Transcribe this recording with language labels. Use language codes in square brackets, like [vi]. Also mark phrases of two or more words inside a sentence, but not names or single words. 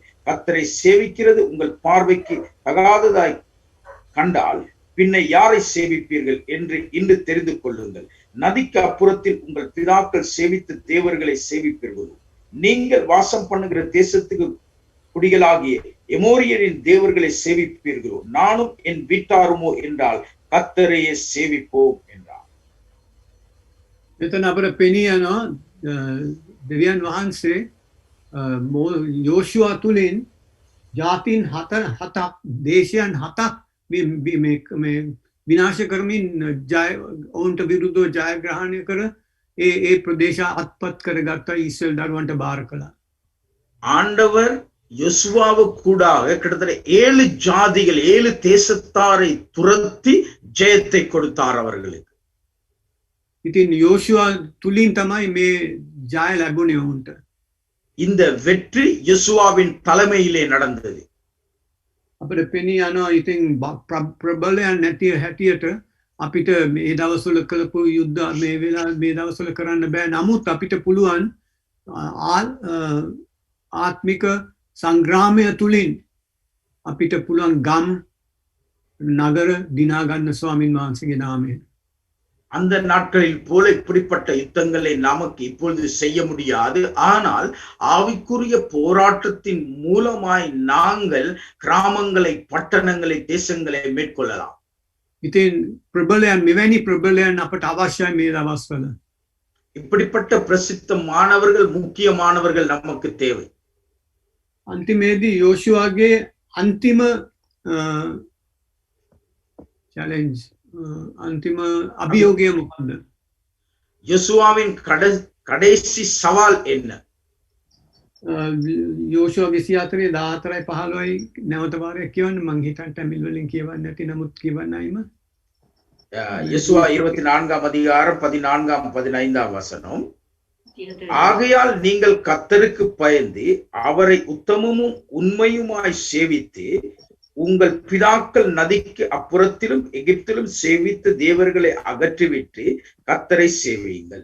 [ta] கர்த்தரை சேவிக்கிறது உங்கள் பார்வைக்கு தகாததாய் கண்டால் பின்ன யாரை சேவிப்பீர்கள் என்று இன்று தெரிந்து கொள்ளுங்கள். நதிக்கு அப்புறத்தில் உங்கள் பிதாக்கள் சேவித்த தேவர்களை சேவிப்பீர்கள். நீங்கள் வாசம் பண்ணுகிற தேசத்துக்கு குடிகளாகிய எமோரியரின் தேவர்களை சேவிப்பீர்களோ, நானும் என் வீட்டாருமோ என்றால் கர்த்தரையே சேவிப்போம் என்றார். [si] මෙතන අපිට පෙනී යනවා දෙවියන් වහන්සේ යෝෂුවා තුලින් ජාතීන් 7ක්, දේශයන් 7ක් මේ විනාශ කරමින් ඔවුන්ට විරුද්ධව ජයග්‍රහණය කර ඒ ප්‍රදේශ අත්පත් කරගත්ත ඊශ්‍රායෙල් දරුවන්ට බාර කළා. [ta] ஆண்டவர் யோசுவாவுக்கு கூடாக கிட்டத்தட்ட 7 ஜாதிகள், 7 தேசத்தாரை துரத்தி ஜெயத்தை கொடுத்தார் அவர்களுக்கு. [si] ඉතින් යෝෂුවා තුලින් තමයි මේ ජය ලැබුණේ ඔවුන්ට. [ta] இந்த வெற்றி யோசுவாவின் தலைமையிலே நடந்தது. [si] අපිට පෙනී යනවා ඉතින් ප්‍රබලයන් නැති හැටියට අපිට මේ දවස්වල කළපු යුද්ධ මේ දවස්වල කරන්න බෑ. නමුත් අපිට පුළුවන් ආත්මික සංග්‍රාමය තුලින් අපිට පුළුවන් ගම් නගර දිනා ගන්න ස්වාමින් වහන්සේගේ නාමයෙන්. [ta] அந்த நாட்களில் போல இப்படிப்பட்ட யுத்தங்களை நமக்கு இப்பொழுது செய்ய முடியாது. ஆனால் ஆவிக்குரிய போராட்டத்தின் மூலமாய் நாங்கள் கிராமங்களை, பட்டணங்களை, தேசங்களை மேற்கொள்ளலாம். [si] ඉතින් ප්‍රබලයන්, මෙවැනි ප්‍රබලයන් අපට අවශ්‍යයි මේ දවස්වල. [ta] இப்படிப்பட்ட பிரசித்தமானவர்கள், முக்கியமானவர்கள் நமக்கு தேவை. [si] අන්තිමේදී යෝෂුවාගේ අන්තිම challenge, අන්තිම අභියෝගය මොකක්ද? [ta] யோசுவாவின் கடைசி சவால் என்ன? [si] යෝෂුව 24 14යි 15යි නැවත වාරයක් කියවන්න මං හිතන්නේ ටැමිල් වලින් කියවන්න නැති නමුත් කියවන්නයිම [ta] யெசுவா 24ஆம் அதிகாரம் 14ஆம் 15ஆம் வசனம். ஆகையால் நீங்கள் கர்த்தருக்கு பயந்து அவரை உத்தமமும் உண்மையுமாய் சேவித்து உங்கள் பிதாக்கள் நதிக்கு அப்புறத்திலும் எகிப்திலும் சேவித்த தேவர்களை அகற்றிவிட்டு கர்த்தரை சேவியுங்கள்.